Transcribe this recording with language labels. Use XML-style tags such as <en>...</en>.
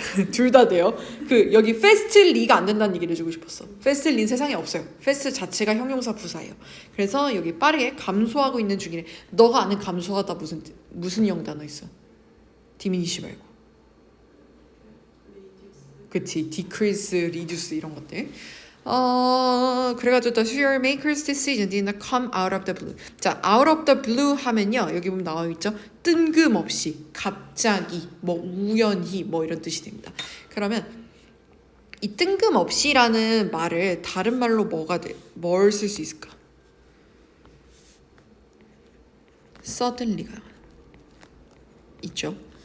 <ko>둘 다 돼요. 여기 fastly가 안 된다는 얘기를 해주고 싶었어. fastly는 세상에 없어요. fast 자체가 형용사 부사예요. 그래서 여기 빠르게 감소하고 있는 중이래. 너가 아는 감소하다 무슨 형 단어 있어? diminish 말고. 그치, decrease, reduce 이런 것들. 그래가지고</ko> <en>the serial maker's decision did not come out of the blue.</en> <ko>자, out of the blue 하면요. 여기 보면 나와 있죠. 뜬금없이, 갑자기, 뭐 우연히 뭐 이런 뜻이 됩니다. 그러면 이 뜬금없이라는 말을 다른 말로 뭘 쓸 수 있을까? suddenly가 있죠.</ko>